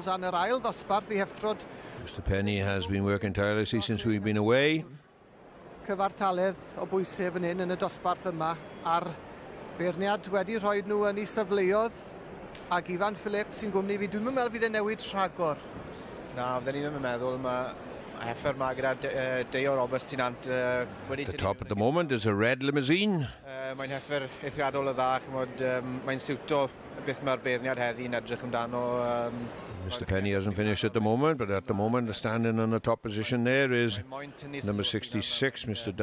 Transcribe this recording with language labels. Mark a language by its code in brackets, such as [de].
[en] Mr. Penny has been working tirelessly since we've been away. [cy] Cyfartaledd o bwysig fan hyn yn y dosbarth yma a'r beirniad wedi rhoi nhw yn is-safleoedd ac Ifan Phillips sy'n gwmni fi. Dwi'n meddwl fydd e'n newid rhagor. Na, fydden ni ddim yn meddwl. Mae Heifer ma gyda Deo Roberts Tinant wedi... [en] The top at the moment is a red Limousine. [cy] Mae'n Heifer eithriadol o dda, mae'n siwto beth mae'r beirniad heddi'n edrych amdano. [en] Mr. Penny hasn't finished at the moment, but at the moment, standing on the top position there is number 66, Mr.